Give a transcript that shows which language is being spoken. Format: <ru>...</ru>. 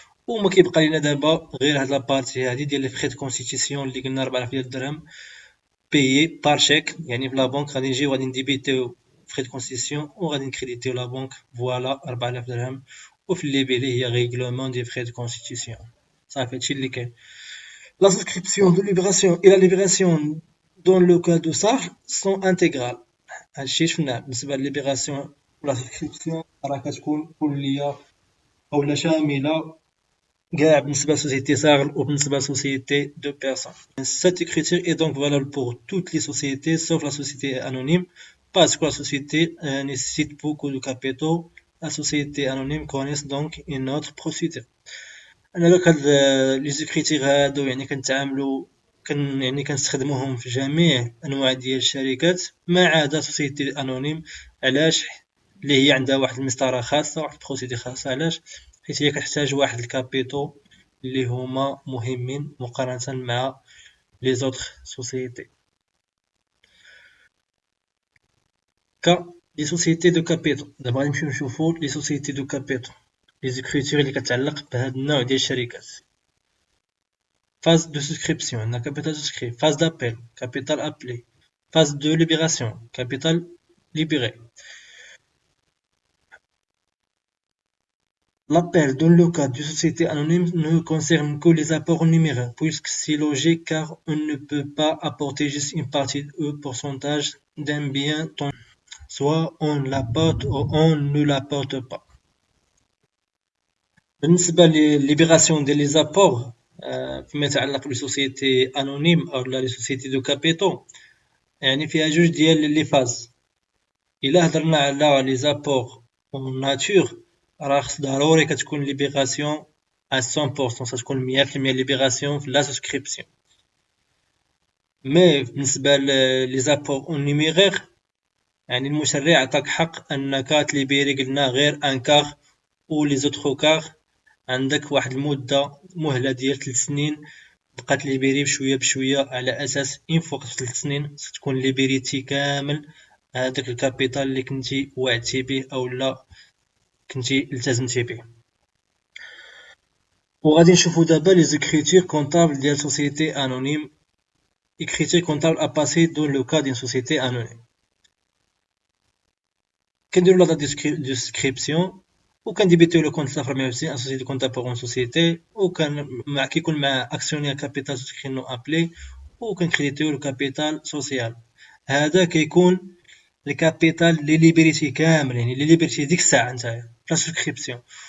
<ar>وما كيبقى لينا دابا غير هاد لابارتي هادي ديال لي فخي دو كونستيتيسيون اللي قلنا 4000 ديال الدرهم بايي بار شيك، يعني في لا بنك غادي نجيو غادي نديبيتيو فخي دو كونستيتيسيون وغادي نكريديتيو لا بنك، فوالا 4000 درهم. وفي الليبيلي هي ريغلومون دي فخي دو كونستيتيسيون. صافي هادشي اللي كاين.</ar> <fr>La souscription de libération et la libération dans le cas de SAR sont intégrales.</fr> <ar>هادشي شفناه بالنسبة للليبيراسيون ولا سوسكريبسيون راه كتكون كلية أولا شاملة كاع بالنسبة لسوسيتي SAR وبالنسبة لسوسيتي دو بيرسون.</ar> <fr>Cette écriture est donc valable pour toutes les sociétés sauf la société anonyme parce que la société nécessite beaucoup de capitaux. La société anonyme connaît donc une autre procédure.</fr> <ar>انا دوك هاد لي زيكريتير هادو يعني كنتعاملو يعني كنستخدموهم في جميع انواع ديال الشركات ما عدا سوسيتي انونيم. علاش؟ اللي هي عندها واحد المسطره خاصه، واحد البروسيدي خاصه. علاش؟ حيت هي كتحتاج واحد الكابيتو اللي هما مهمين مقارنه مع لي زوطخ سوسيتي. لي سوسيتي دو كابيتو. دابا غادي نمشيو نشوفو لي سوسيتي دو كابيتو، لي زيكريتير اللي كتعلق بهاد النوع ديال الشركات.</ar> <fr>Phase de souscription, on a capital souscrit. Phase d'appel, capital appelé. Phase de libération, capital libéré. L'appel dans le cas d'une société anonyme ne concerne que les apports numéraires, puisque c'est logique car on ne peut pas apporter juste une partie ou pourcentage d'un bien, soit on l'apporte ou on ne l'apporte pas.</fr> <ar>بالنسبة للليبراسيون ديال لي زابور فيما يتعلق بسوسيتي انونيم او لا لي سوسيتي دو كابيتو، يعني فيها جوج ديال لي فاز. الا هضرنا على لي زابور اون ناتور راه خص ضروري كتكون ليبراسيون ا 100%، تكون 100% ليبراسيون في لا سوسكريبسيون. مي بالنسبه لي زابور اون نيميرير يعني المشرع عطاك حق انك تليبيري قلنا غير ان كار و لي زوتر كار عندك واحد المده مهله ديال 3 سنين بقى تليبيري بشويه بشويه على اساس ان فوق 3 سنين تكون ليبيريتي كامل هذاك الكابيتال اللي كنتي وعدتي به او لا كنتي التزمتي به. وغادي نشوفو دابا لي زيكريتير كونطابل ديال سوسيتي انونيم.</ar> <fr>écriture comptable à passer dans le cas d'une société anonyme.</fr> <ar>كنديرو لا ديسكريبسيون وكنديبيتيو لو كونت لاخر 150 اسوسيتي كونتابل بور اون سوسيتي، وكان مع كيكون مع اكسيونير كابيتال سوسكري نو ابلي، وكنكريديتيو لو كابيتال سوسيال. هذا كيكون الكابيتال لي ليبريتي كامل، يعني لي ليبريتي ديك الساعه نتايا لا سوسكريبسيون.</ar>